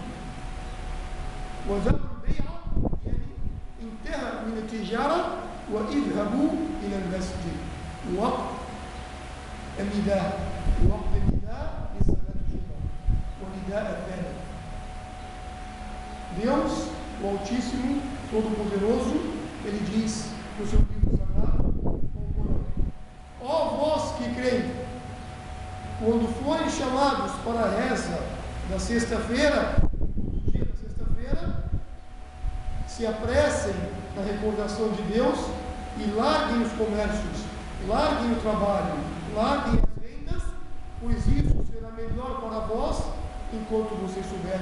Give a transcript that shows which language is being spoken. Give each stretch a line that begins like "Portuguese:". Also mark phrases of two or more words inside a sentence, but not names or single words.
Arabic: وذروا البيع يعني انتهى من التجارة واذهبوا إلى المسجد. وقت النداء، وقت النداء لصلاة الجمعة والنداء الثاني.
Portuguese: Deus, o Altíssimo, Todo-Poderoso, Ele diz no seu livro sagrado, ó vós que creem, quando forem chamados para a reza da sexta-feira, do dia da sexta-feira, se apressem na recordação de Deus e larguem os comércios, larguem o trabalho, larguem as vendas, pois isso será melhor para vós enquanto vocês souberem.